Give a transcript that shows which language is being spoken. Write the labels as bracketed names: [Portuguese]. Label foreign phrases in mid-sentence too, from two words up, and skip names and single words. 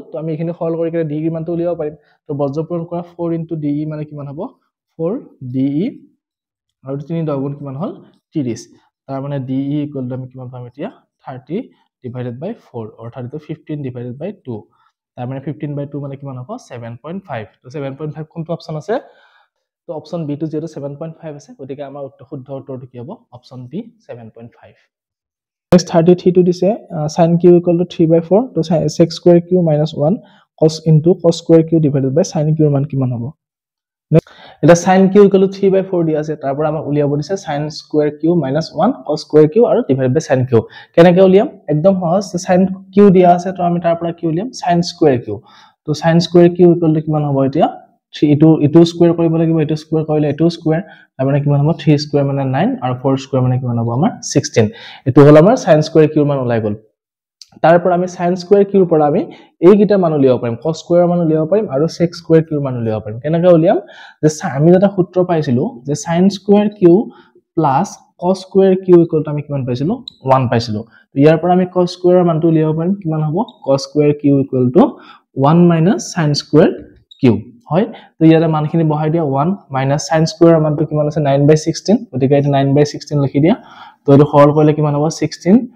[Assamese] তো আমি এখিনি সৰল কৰি DE ৰ মানটো উলিয়াব পাৰিম তো বজ্ৰপূৰণ কৰা 4 * DE মানে কিমান হ'ব 4 DE আৰু 3 10 গুণ কিমান হল 30 তাৰ মানে DE [English] equal to [Assamese] আমি কিমান পাম এতিয়া 30 [English] divided by [Assamese] 4 অৰ্থাৎ এটো 15 [English] divided by [Assamese] 2 তাৰ মানে 15/2 মানে কিমান হ'ব 7.5 তো 7.5 কোনটো অপচন আছে তো অপচন বি টো যেটো 7.5 আছে গতিকে আমাৰ শুদ্ধ উত্তৰটো কি হ'ব অপচন বি [English] 7.5 Next 33 to this sin q equal to 3/4 to sec square q minus 1 cos into cos square q divided by sin q [Assamese] মান কিমান হ'ব [English] next এটা sin q equal to 3/4 [Assamese] দিয়া আছে তাৰ পৰা আমাক উলিয়াব দিছে [English] sin square q minus 1 cos square [Assamese] q আৰু [English] divided by sin q [Assamese] কেনেকৈ উলিয়াম একদম সহজ [English] sin q [Assamese] দিয়া আছে তো আমি তাৰ পৰা কি উলিয়াম [English] sin square q [Assamese] তো [English] sin square q equal to [Assamese] কিমান হ'ব এতিয়া 3 ইটো স্কয়াৰ কৰিব লাগিব ইটো স্কয়াৰ কৰিলে ইটো স্কয়াৰ তাৰ মানে কিমান হ'ব 3 স্কয়াৰ মানে 9 আৰু 4 স্কয়াৰ মানে কিমান হ'ব আমাৰ 16 এটো হল আমাৰ [English] sin square q [Assamese] মান ওলাই গল তাৰ পৰা আমি [English] sin square q [Assamese] পৰা আমি এই গিটা মান উলিয়াব পাৰিম [English] cos square [Assamese] মান উলিয়াব পাৰিম আৰু [English] sec square q [Assamese] মান উলিয়াব পাৰিম কেনেকৈ উলিয়াম যে আমি এটা সূত্ৰ পাইছিলো যে [English] sin square q plus cos square q equal to [Assamese] আমি কিমান পাইছিলো 1 পাইছিলো ইয়াৰ পৰা আমি [English] cos square [Assamese] মানটো উলিয়াব পাৰিম কিমান হ'ব [English] cos square q equal to [Assamese] 1 - [English] sin square q [Assamese] হয় তো ইয়াৰে মানখিনি বহাই দিয়া 1 - [English] sin square [Assamese] মানটো কিমান আছে 9/16 গতিকে এটা 9/16 লিখি দিয়া তো এটো সৰল কৰিলে কিমান হ'ব 16